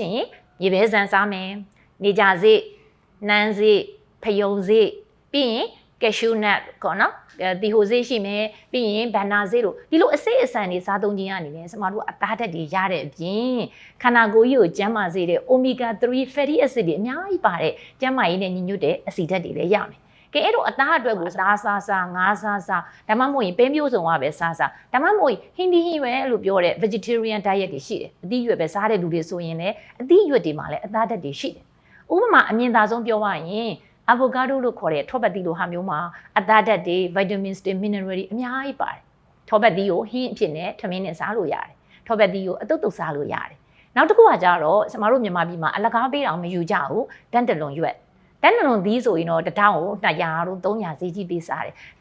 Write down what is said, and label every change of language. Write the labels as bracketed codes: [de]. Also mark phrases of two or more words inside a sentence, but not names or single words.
[my] ရင်ရေပဲဆန်စားမယ်နေကြစေ့နန်းစေ့ဖယုံစေ့ပြီးရင်cashew nut ကောနော်ဒီဟိုစေးရှိမယ်ပြီးရင်ဘန်နာစေးတို့ဒီလိုအစိတ်အဆန်တွေစားသုံးခြင်းကနေလည်းကျမတို့အသားဓာတ်တွေရတဲ့အပြင်ခန္ဓာကို ယ်ကြီးကိုကျန်းမာစေတဲ့ [en] omega 3 fatty acid [my] တွေအများကြီးပါတဲ့ကျန်းမာရေးနဲ့ညီညွတ်တဲ့အဆီဓာတ်တွေလည်းရမယ်ကဲအဲ့တော့အသားအတွက်ကိုစားငါးစားဒါမှမဟုတ်ရင်ပဲမျိုး စုံကပဲစားဒါမှမဟုတ်ဟင်းဒီဟင်းပဲလို့ပြောတဲ့ [en] vegetarian diet [my] တွေရှိတယ်အသီးရွက်ပဲစားတဲ့လူတွေဆိုရင်လည်းအသီးရွက်တွေမှာလည်းအသားဓာတ်တွေရှိတယ်ဥပမာအမြင်သာဆုံးပြောရရင်avocado လို့ခေါ်တဲ့ထောပတ်သီးလိုဟာမျိုးမှာအသားဓာတ်တွေ vitamins တွေ mineral တွေအများကြီးပါတယ်ထောပတ်သီးကိုဟင်းအဖြစ်နဲ့ထမင်းနဲ့စားလို့ရတယ်ထောပတ်သီးကိုအတုပ်တုပ်စားလို့ရတယ်နောက်တစ်ခုကကြတော့ကျမတို့မြန်မာပြည်မှာအလကားပေးအောင်မယူကြဘူးတန်တလွန်ရွက်တန်တလွန်သီးဆိုရင်တော့တစ်ထောင်ကို200တို့300ဈေးကြီးပေးစားတယ်တ